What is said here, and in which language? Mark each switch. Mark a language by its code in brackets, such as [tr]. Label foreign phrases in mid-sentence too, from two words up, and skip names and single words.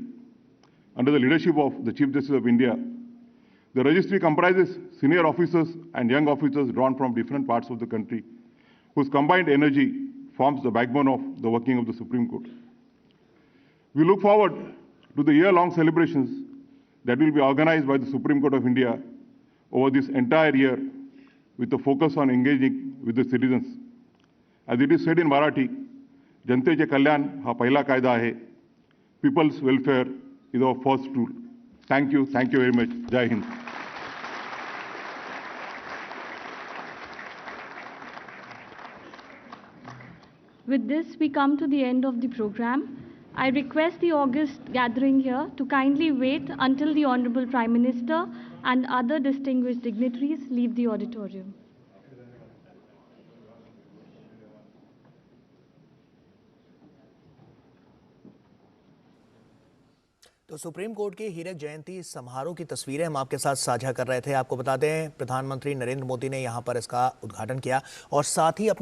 [en] Under the leadership of the Chief Justice of India, the registry comprises senior officers and young officers drawn from different parts of the country, whose combined energy forms the backbone of the working of the Supreme Court. We look forward to the year-long celebrations that will be organized by the Supreme Court of India over this entire year, with a focus on engaging with the citizens. As it is said in Marathi, [mr] जनतेचे कल्याण हा पहिला कायदा है. [en] People's welfare is our first rule. Thank you very much. Jai Hind. With this, we come to the end of the program. I request the august gathering here to kindly wait until the Honorable Prime Minister and other distinguished dignitaries leave the auditorium. [hi] तो सुप्रीम कोर्ट के हीरक जयंती समारोह की तस्वीरें हम आपके साथ साझा कर रहे थे। आपको बता दें, प्रधानमंत्री नरेंद्र मोदी ने यहां पर इसका उद्घाटन किया और साथ ही